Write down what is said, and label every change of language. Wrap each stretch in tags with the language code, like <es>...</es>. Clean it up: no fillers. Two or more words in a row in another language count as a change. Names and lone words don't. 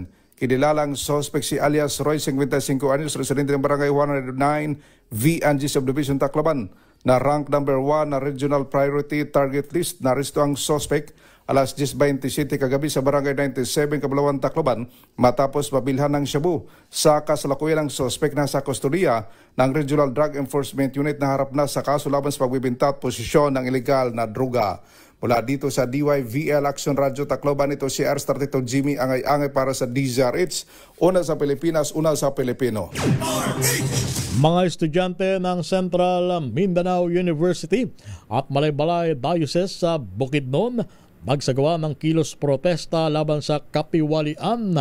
<tl>Kinilalang suspect si alias Roy, 55 anyos, residente ng Barangay 109, V&G Subdivision, Tacloban. Na rank number 1 na Regional Priority Target List. Naresto ang suspect alas 10:27 kagabi sa Barangay 97, Kabalawan, Tacloban matapos mabilhan ng shabu. Sa kasalukuyan ng suspect na sa kustodiya ng Regional Drug Enforcement Unit na harap na sa kaso laban sa pagbibinta at posisyon ng ilegal na druga. Mula dito sa DYVL Action Radio Tacloban, ito si R32 Jimmy Angay-Angay para sa DZRH. Una sa Pilipinas, una sa Pilipino. Mga estudyante ng Central Mindanao University at Malaybalay Diocese sa Bukidnon magsagawa ng kilos protesta laban sa kapiwalian.</tl>